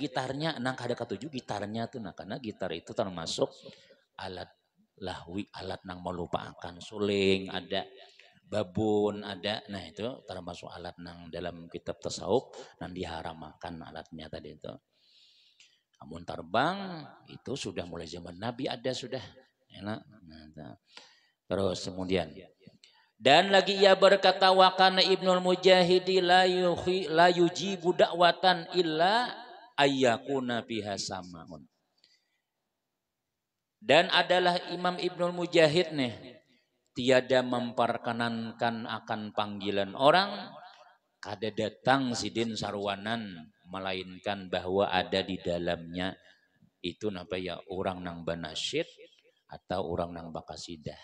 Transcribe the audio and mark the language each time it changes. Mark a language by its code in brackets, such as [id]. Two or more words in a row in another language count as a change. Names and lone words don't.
[bjn] gitarnya nang kada ketuju gitarnya tuh nah karena gitar itu termasuk alat lahwi alat nang melupakan suling ada babun ada nah itu termasuk alat nang dalam kitab tasawuf nang diharamakan alatnya tadi itu amun terbang itu sudah mulai zaman Nabi ada sudah enak nah, terus kemudian dan lagi ia berkata [ar] وكان ابن المجاهد لا يجيب دعوة إلا أن يكون بها سماع. [bjn] Dan adalah Imam Ibnul Mujahid nih tiada memperkenankan akan panggilan orang kada datang sidin sarwanan melainkan bahwa ada di dalamnya itu napa ya orang nang banasyid atau orang nang bakasidah.